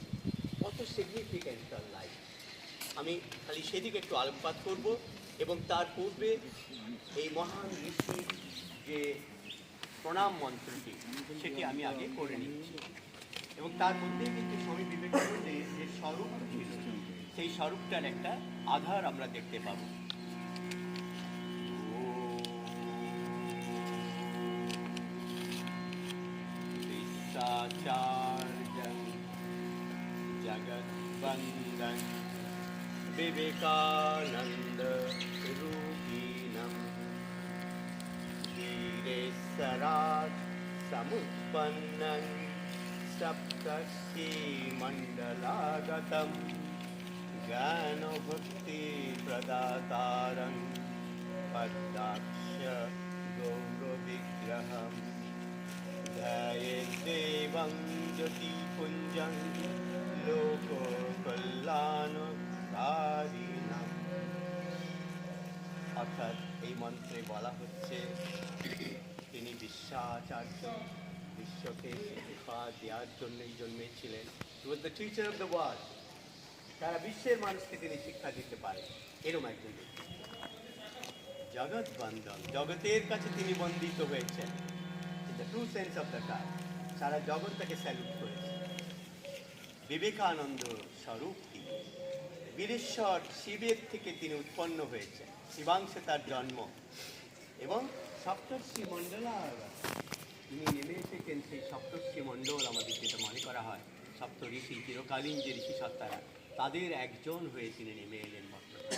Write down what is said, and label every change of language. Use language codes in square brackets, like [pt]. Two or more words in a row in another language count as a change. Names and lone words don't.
[bn] কত সিগনিফিক্যান্ট তার লাইফ, আমি খালি সেদিকে একটু আলোকপাত করব, এবং তার পূর্বে এই মহান ঋষির যে প্রণাম মন্ত্রটি সেটি আমি আগে করে নিচ্ছি। এবং তার মধ্যেই কিন্তু স্বামী বিবেকানন্দের যে স্বরূপ ছিল, সেই স্বরূপটার একটা আধার আমরা দেখতে পাবো। [sa] जगद्वन्दन विवेकानन्द रूपिणं धीरेश्वरात् समुत्पन्नं सप्तर्षिमण्डलागतं ज्ञानभक्तिप्रदातारं पद्माक्ष गौरविग्रहम् ध्यायेद्देवं ज्योतिपुञ्जं লোককল্যাণকারিণাম। [bn] অর্থাৎ এই মন্ত্রে বলা হচ্ছে তিনি বিশ্বাচার্য, বিশ্বকে শিক্ষা দেওয়ার জন্যই জন্মেছিলেন। [en] He was the teacher of the world. [bn] সারা বিশ্বের মানুষকে তিনি শিক্ষা দিতে পারেন, এরকম একজন ব্যক্তি। জগৎ বন্দন, জগতের কাছে তিনি বন্দিত হয়েছেন। [en] In the true sense of the term, [bn] সারা জগৎ তাকে স্যালুট করেছে। বিবেকানন্দ স্বরূপ তিনি, বীরেশ্বর শিবের থেকে তিনি উৎপন্ন হয়েছেন, শিবাংশে তার জন্ম, এবং সপ্তর্ষি মণ্ডলা তিনি নেমে এসেছেন। সেই সপ্তর্ষি মণ্ডল আমাদের যেটা মনে করা হয়, সপ্ত ঋষি, চিরকালীন যে ঋষি সত্তারা, তাদের একজন হয়ে তিনি নেমে এলেন মাত্র।